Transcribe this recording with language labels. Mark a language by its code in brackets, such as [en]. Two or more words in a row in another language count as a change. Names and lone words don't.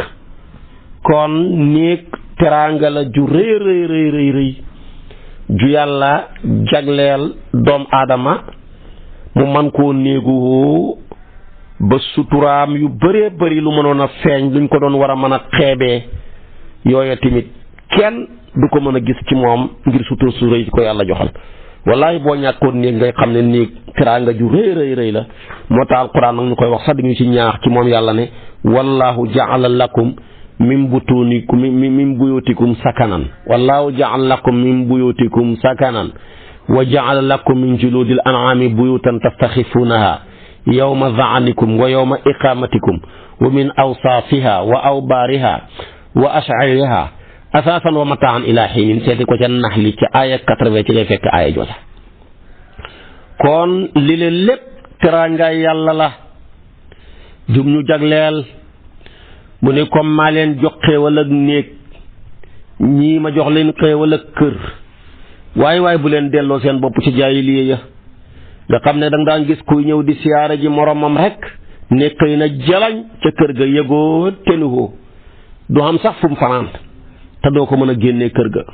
[wo] kon néeg teraanga la ju rëy ju yàlla jagleel doom aadama mu man koo néegu ba suturaam yu bëree bëri lu mënoon a feeñ luñ ko doon war a mën a xeebee yooya tamit kenn du ko mën a gis ci moom ngir sutur su rëy ko yàlla joxal. wallaay boo ñàkkoon néeg ngay xam ne néeg teraanga ju rëy la moo tax alquran nag ñu koy wax sax dañu ci ñaax ci moom yàlla ne [ar] والله جعل لكم من بطونكم من بيوتكم سكنا والله جعل لكم من بيوتكم سكنا وجعل لكم من جلود الأنعام بيوتا تستخفونها يوم ظعنكم ويوم إقامتكم ومن أصوافها وأوبارها وأشعارها أثاثا ومتاعا إلى حين [wo] seeti ko ca naxli ci aaya 80 ci ngay fekk aaya jooja. kon li leen lépp teraangaay yàlla la jum ñu jagleel mu ne comme maa leen jox xéewal ak néeg ñii ma jox leen xéewal ak kër waaye bu leen delloo seen bopp ci jaahiliya ya nga xam ne danga daan gis kuy ñëw di siyaara ji moromam rek ne xëy na jalañ ca kër ga yëgoo tenuwoo du xam sax fu mu fanaan te doo ko mën a génnee kër ga.